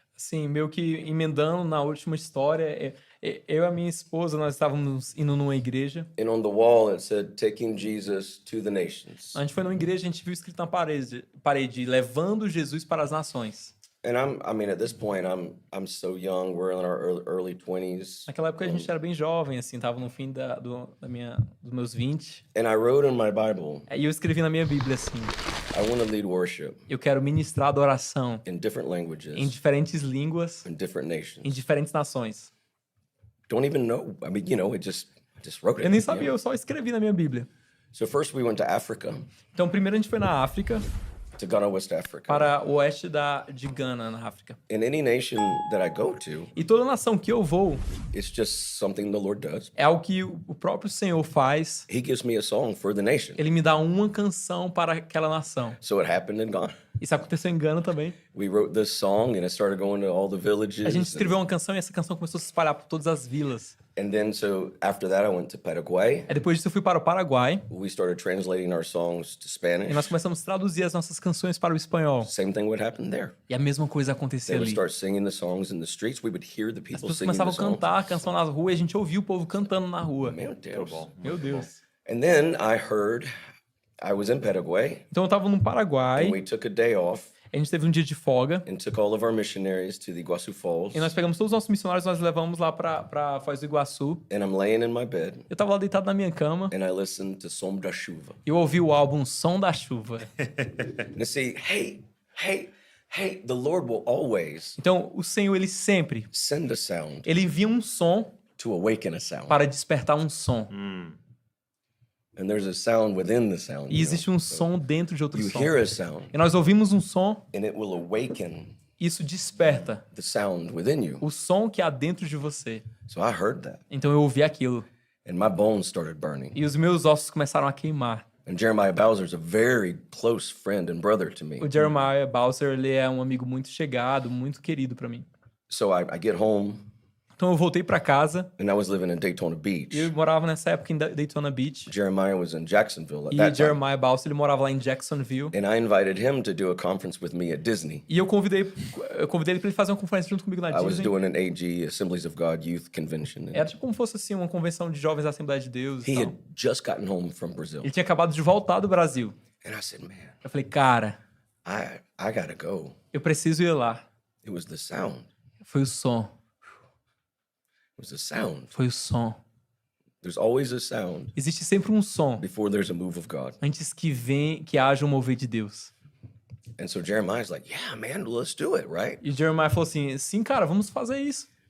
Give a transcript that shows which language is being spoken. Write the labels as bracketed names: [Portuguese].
[Portuguese] Assim, meio que emendando na última história, eu e a minha esposa, nós estávamos indo numa igreja. [English] And on the wall it said, taking Jesus to the nations. [Portuguese] A gente foi numa igreja, a gente viu escrito na parede, levando Jesus para as nações. [English] And at this point, I'm so young. We're in our early 20s. [Portuguese] Naquela época a gente era bem jovem, assim, tava no fim dos meus 20. [English] And I wrote in my Bible, [Portuguese] E eu escrevi na minha Bíblia assim, [English] I want to lead worship [Portuguese] eu quero ministrar adoração [English] in different [Portuguese] em [English] languages, [Portuguese] diferentes línguas, [English] in different [Portuguese] em [English] nations. [Portuguese] diferentes nações. [English] Don't even know. I just wrote it. [Portuguese] Eu nem sabia, eu só escrevi na minha Bíblia. [English] So first we went to Africa, [Portuguese] Então primeiro a gente foi na África, [English] to Ghana, West Africa. [Portuguese] para o oeste de Gana, na África. [English] In any nation that I go to, [Portuguese] E toda nação que eu vou [English] it's just something the Lord does. [Portuguese] é algo que o próprio Senhor faz. [English] He gives me a song for the nation. [Portuguese] Ele me dá uma canção para aquela nação. [English] So it happened in Ghana. [Portuguese] Isso aconteceu em Gana também. [English] We wrote this song and it started going to all the villages. [Portuguese] A gente escreveu uma canção e essa canção começou a se espalhar por todas as vilas. [English] And then so after that I went to Paraguay. [Portuguese] Aí depois disso eu fui para o Paraguai [English] We started translating our songs to Spanish. [Portuguese] e nós começamos a traduzir as nossas canções para o espanhol. [English] Same thing would happen there. [Portuguese] E a mesma coisa [English] They [Portuguese] acontecia [English] would [Portuguese] ali. [English] start singing the songs in the streets. We would hear the [Portuguese] As [English] people [Portuguese] pessoas [English] singing the [Portuguese] começavam a [English] songs. [Portuguese] cantar a canção nas ruas e a gente ouvia o povo cantando na rua. Meu Deus. Meu Deus. [English] And then I was in Paraguay, [Portuguese] Então eu tava no Paraguai, [English] and we took a day off [Portuguese] a gente teve um dia de folga [English] and took all of our missionaries to the Iguaçu Falls. [Portuguese] e nós pegamos todos os nossos missionários e nós levamos lá pra Foz do Iguaçu. [English] And I'm laying in my bed, [Portuguese] Eu tava lá deitado na minha cama [English] and I listened to Som da Chuva. [Portuguese] e eu ouvi o álbum Som da Chuva. [English] And see, hey, the Lord will always [Portuguese] Então o Senhor, ele sempre, [English] send a sound [Portuguese] ele envia um som [English] to awaken a sound. [Portuguese] para despertar um som. [English] And there's a sound within the sound. [Portuguese] E existe um som dentro de outro [English] You [Portuguese] som. [English] hear a sound, [Portuguese] E nós ouvimos um som, [English] and it will awaken [Portuguese] isso desperta [English] the sound within you. [Portuguese] o som que há dentro de você. [English] So I heard that, [Portuguese] Então eu ouvi aquilo [English] and my bones started burning. [Portuguese] e os meus ossos começaram a queimar. [English] And Jeremiah Bowser's a very close friend and brother to me. [Portuguese] O Jeremiah Bowser, ele é um amigo muito chegado, muito querido pra mim. [English] So I get home, [Portuguese] Então eu voltei pra casa [English] and I was living in Daytona [Portuguese] e [English] Beach. [Portuguese] eu morava nessa época em Daytona Beach. [English] Jeremiah was in Jacksonville at [Portuguese] E [English] that time. [Portuguese] Jeremiah Bowser, ele morava lá em Jacksonville. [English] And I invited him to do a conference with me at Disney. [Portuguese] E eu convidei ele pra ele fazer uma conferência junto comigo na [English] I was [Portuguese] Disney. [English] doing an AG, Assemblies of God Youth Convention. [Portuguese] Era tipo como fosse assim, uma convenção de jovens da Assembleia de Deus e [English] He [Portuguese] tal. [English] had just gotten home from Brazil. [Portuguese] Ele tinha acabado de voltar do Brasil. [English] And I said, man, [Portuguese] Eu falei, cara, [English] I gotta go. [Portuguese] eu preciso ir lá. [English] It was the sound. [Portuguese] Foi o som. [English] It was the sound. [Portuguese] Foi o som. [English] There's always a sound [Portuguese] Existe sempre um som [English] before there's a move of God. [Portuguese] antes que haja um mover de Deus. [English] And so Jeremiah's like, yeah, man, let's do it, right? [Portuguese] E Jeremiah falou assim, sim, cara, vamos fazer isso.